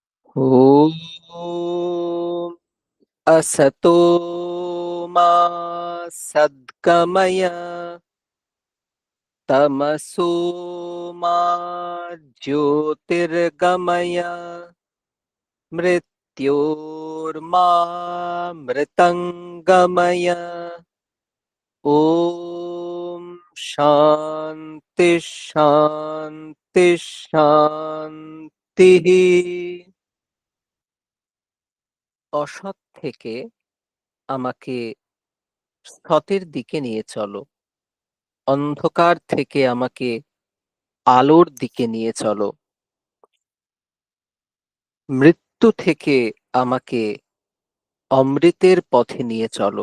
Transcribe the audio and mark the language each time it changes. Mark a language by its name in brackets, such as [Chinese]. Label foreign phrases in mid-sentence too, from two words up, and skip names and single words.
[Sanskrit] ॐ असतो मा सद्गमय तमसो मा ज्योतिर्गमय मृत्योर्मा मृतङ्गमय ॐ शान्ति शान्ति শান্তিः। [Bangla] অসৎ থেকে আমাকে সতের দিকে নিয়ে চলো, অন্ধকার থেকে আমাকে আলোর দিকে নিয়ে চলো, মৃত্যু থেকে আমাকে অমৃতের পথে নিয়ে চলো।